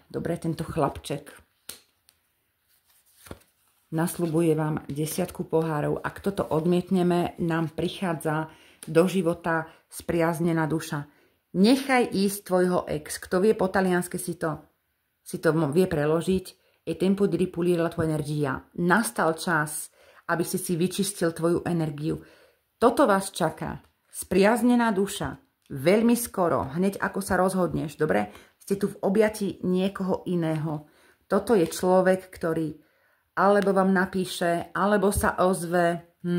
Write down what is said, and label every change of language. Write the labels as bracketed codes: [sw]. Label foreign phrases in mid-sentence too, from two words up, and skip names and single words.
[sk] Dobre, tento chlapček. Nasľubuje vám 10 pohárov. Ak toto odmietneme, nám prichádza do života spriaznená duša. Nechaj ísť tvojho ex. Kto vie po taliansky si to vie preložiť. [it] E tempo di ripulire la tua energia. [sk] Nastal čas, aby si vyčistil tvoju energiu. Toto vás čaká. Spriaznená duša. Veľmi skoro, hneď ako sa rozhodneš, dobre? Ste tu v objati niekoho iného. Toto je človek, ktorý alebo vám napíše, alebo sa ozve.